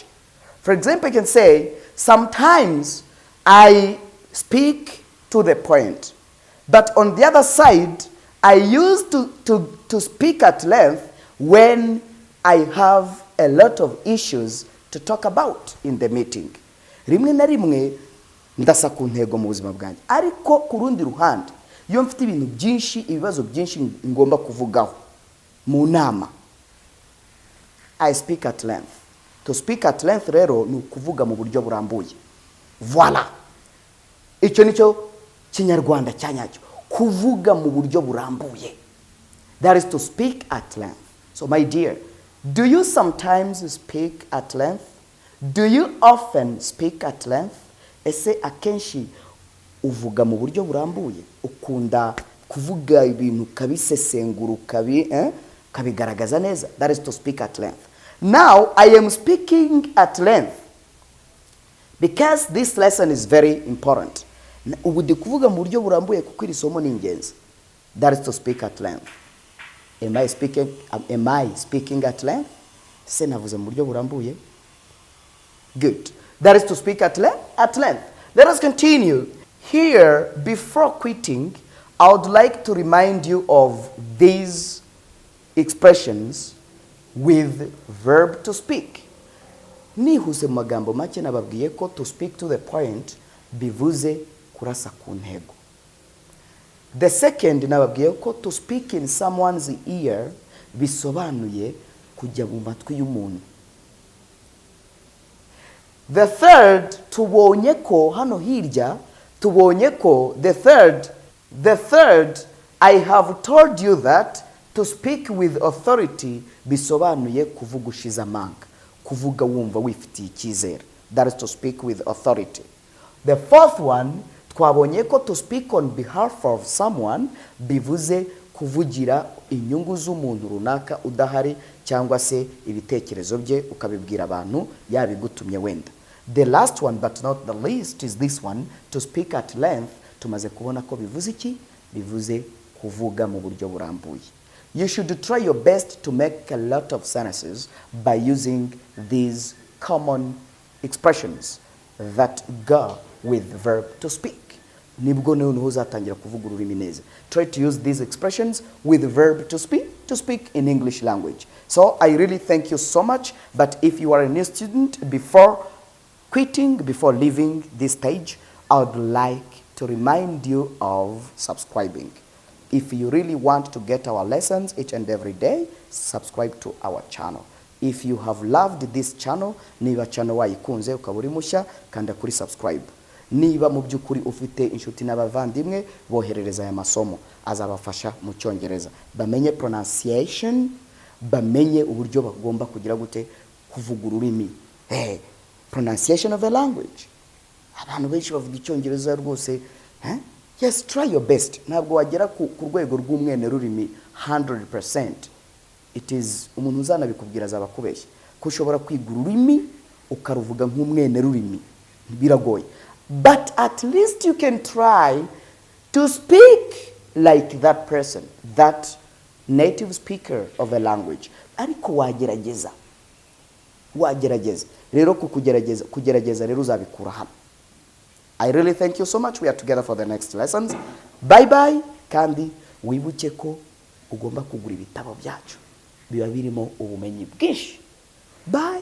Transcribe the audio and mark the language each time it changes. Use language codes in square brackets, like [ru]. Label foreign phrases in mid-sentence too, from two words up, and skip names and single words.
[en] For example, you can say, sometimes I speak to the point, but on the other side, I used to speak at length when I have a lot of issues to talk about in the meeting. [rw] Rimwe na rimwe ndasa ku ntego mu buzima bwanjye, ariko ku rundi ruhande iyo mfite ibintu byinshi, ibibazo byinshi ngomba kuvugaho mu nama, [en] I speak at length. To speak at length [rw] rero ni ukuvuga mu buryo burambuye. Voilà. Icyo nicyo kinyarwanda cyanyacyo, kuvuga mu buryo burambuye. [en] That is to speak at length. So my dear, do you sometimes speak at length? Do you often speak at length? [rw] Ese akenshi uvuga mu buryo burambuye? Ukunda kuvuga ibintu kabisesengura kabigaragaza neza? [en] That is to speak at length. Now I am speaking at length because this lesson is very important. [rw] Ubu ndi kuvuga mu buryo burambuye kuko iri somo ni ingenzi. [en] That is to speak at length. Am I speaking at length? [rw] Se navuze mu buryo burambuye? [en] Good. That is to speak at length. Let us continue. Here, before quitting, I would like to remind you of these expressions with verb to speak. [rw] Nihuse mu magambo make nababwiye ko [en] to speak to the point [rw] bivuze kurasa ku ntego. [en] The second [rw] nababwiye ko [en] to speak in someone's ear [rw] bisobanuye kujya mu matwi y'umuntu. [en] The third, [rw] tubonye ko hano hirya, tubonye ko [en] the third, I have told you that to speak with authority [rw] bisobanuye kuvuga ushize amanga, kuvuga wumva wifitiye icyizere. [en] That is to speak with authority. The fourth one, [rw] twabonye ko [en] to speak on behalf of someone [rw] bivuze kuvugira inyungu z'umuntu runaka udahari cyangwa se ibitekerezo bye ukabibwira abantu yabigutumye wenda. [en] The last one but not the least is this one, to speak at length. [rw] Tumaze kubona ko bivuze iki? Bivuze kuvuga mu buryo burambuye. [en] You should try your best to make a lot of sentences by using these common expressions that go with verb to speak. [rw] Nibwo noneho uzatangira kuvuga ururimi neza. [en] Try to use these expressions with verb to speak in English language. So I really thank you so much, but if you are a new student, before quitting, before leaving this stage, I would like to remind you of subscribing. If you really want to get our lessons each and every day, subscribe to our channel. If you have loved this channel, [rw] niba channel wayikunze ukaba uri mushya, kanda kuri subscribe. niba mu by'ukuri ufite inshuti n'abavandimwe boherereza aya masomo azabafasha mu cyongereza bamenye pronunciation bamenye uburyo bagomba kugira gute kuvuga ururimi [en] pronunciation of a language. [rw] Abantu benshi bavuga icyongereza rwose [en] yes, try your best. [rw] Ntabwo wagera ku rwego rw'umwene rurimi 100%. [en] It is [rw] umuntu uzanabikubwira azabakubeshya ko ushobora kwiga ururimi ukaruvuga nk'umwene rurimi biragoye, [en] but at least you can try to speak like that person, that native speaker of a language. [rw] Ariko wagerageza rero kugerageza rero uzabikura hano. [en] I really thank you so much. We are together for the next lessons. Bye bye. [rw] Kandi wibuke ko ugomba kugura ibitabo byacu biba birimo ubumenyi bwinshi. [en] Bye.